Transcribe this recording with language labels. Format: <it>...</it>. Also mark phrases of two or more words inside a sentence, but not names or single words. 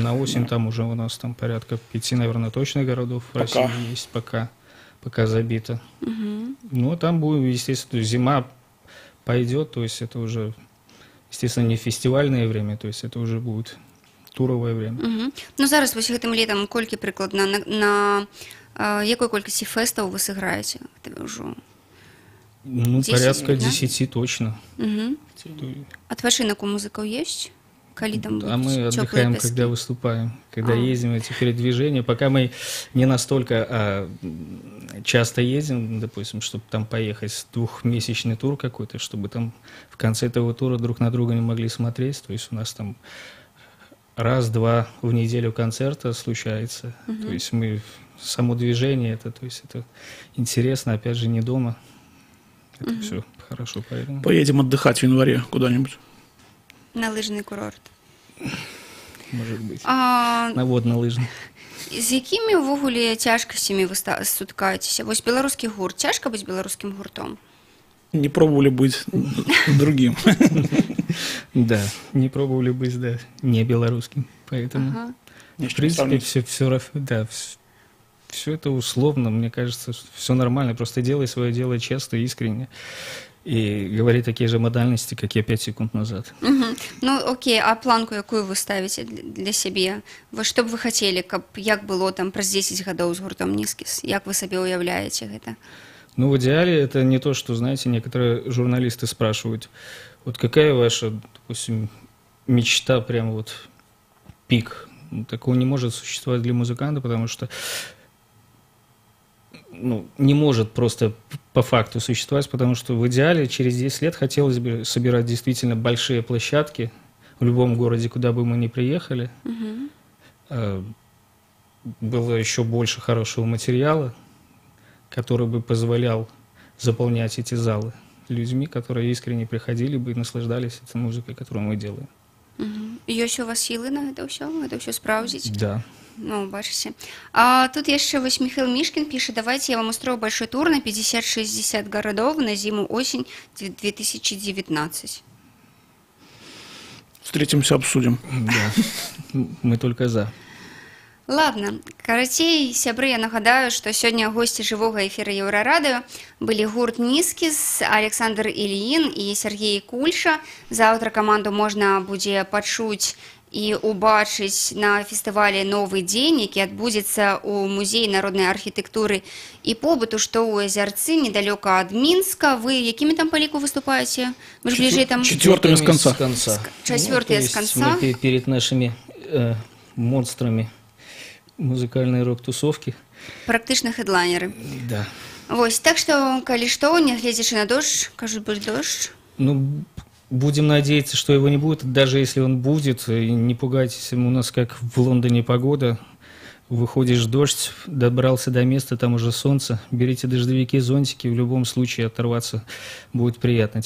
<ru>Да. там уже у нас там порядка 5, наверное, точно городов в Пока. России есть, пока забито. Угу. Ну, а там будет, естественно, зима пойдет, то есть это уже, естественно, не фестивальное время, то есть это уже будет туровое время. Угу.</ru> <be>Ну, зараз вось гэтым летом колькі прыкладна на якой колькасці фэстаў вы сыграеце? Это ўжо Ну,</be> <ru>10, порядка да? 10 точно. Угу. То-</ru> <be>Адпачынак у музыкаў ёсць? Калі там</be> <ru>А мы</ru> <be>будуць цёплыя</be> <ru>отдыхаем,</ru> <be>пяскі?</be> <ru>когда выступаем, когда ездим, эти передвижения. Пока мы не настолько часто ездим, допустим, чтобы там поехать, двухмесячный тур какой-то, чтобы там в конце этого тура друг на друга не могли смотреть. То есть у нас там раз-два в неделю концерта случается. То есть мы само движение, то есть это интересно, опять же, не дома. Это все хорошо, поэтому. Поедем отдыхать в январе куда-нибудь. На лыжный курорт. Может быть. А, На водно-лыжный.</ru> <be>з якімі ўвогуле цяжкасцямі вы сутыкаецеся? Вось беларускі гурт, цяжка быць беларускім гуртом?</be> <ru>Не пробовали быть другим. Да, не пробовали быть, да, не белорусским. Поэтому, Ага. в принципе, все это условно, мне кажется, все нормально. Просто делай свое дело честно, искренне. И говори такие же модальности, как я 5 секунд назад.</ru> <be>Мгм. Ну, окей, а планку якую вы ставіце для сябе? Во што б вы хацелі, каб як было там праз 10 гадоў з гуртом Нізкіс? Як вы сабе уяўляеце гэта?</be> <ru>Ну, в идеале это не то, что, знаете, некоторые журналисты спрашивают, вот какая ваша, допустим, мечта, прям вот пик? Ну, такого не может существовать для музыканта, потому что не может просто по факту существовать, потому что в идеале через 10 лет хотелось бы собирать действительно большие площадки в любом городе, куда бы мы ни приехали. Было еще больше хорошего материала, который бы позволял заполнять эти залы людьми, которые искренне приходили бы и наслаждались этой музыкой, которую мы делаем.</ru> <be>Ёсць у вас сілы на гэта ўсё спраўдзіць?</be> <ru>Да.</ru> <be>Ну, бачыце. А тут яшчэ вось</be> <ru>Михаил Мишкин пишет: давайте я вам устрою большой тур на 50-60 городов на зиму-осень 2019. Встретимся, обсудим. Да. Мы только за. Ладно,</ru> <be>карацей, сябры, я нагадаю, што сёння госці жывога эфіра Еўрарадыё былі гурт Нізкіс, Александр Ільін і Сергей Кульша. Заўтра каманду можна будзе пачуць і убачыць на фестывалі «Новы дзень», які адбудзецца ў музеі народнай архітэктуры і побыту, што ў Азярцы, недалёка ад Мінска. Вы якімі там па ліку выступаеце? Вы ж бліжэй там...</be> <ru>Четвертыми с конца. Четвертые с конца. Мы перед нашими монстрами музыкальной рок-тусовки.</ru> <be>Практычна хедлайнеры.</be> <ru>Да.</ru> <be>Вось, так што, калі што, нягледзячы на дождь, кажуць, будзе дождь.</be> <ru>Ну, будем надеяться, что его не будет. Даже если он будет, не пугайтесь, у нас как в Лондоне погода. Выходишь дождь, добрался до места, там уже солнце. Берите дождевики, зонтики, в любом случае оторваться будет приятно.</ru>